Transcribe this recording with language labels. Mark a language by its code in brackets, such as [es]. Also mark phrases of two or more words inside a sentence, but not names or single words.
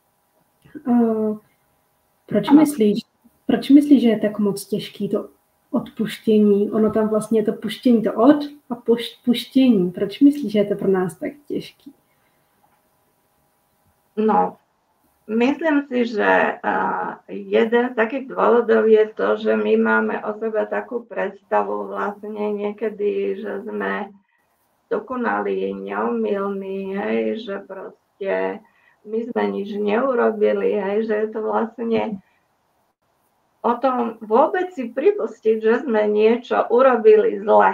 [cs] Proč myslíš, že je tak moc těžký to odpuštění? Ono tam vlastně je to puštění, to od a puštění. Proč myslíš, že je to pro nás tak těžký? [sk] No, myslím si, že jeden z takých dôvodov je to, že my máme o sebe takú predstavu vlastne niekedy, že sme dokonalí, neomylní, hej, že proste my sme nič neurobili, hej, že je to vlastne o tom vôbec si pripustiť, že sme niečo urobili zle.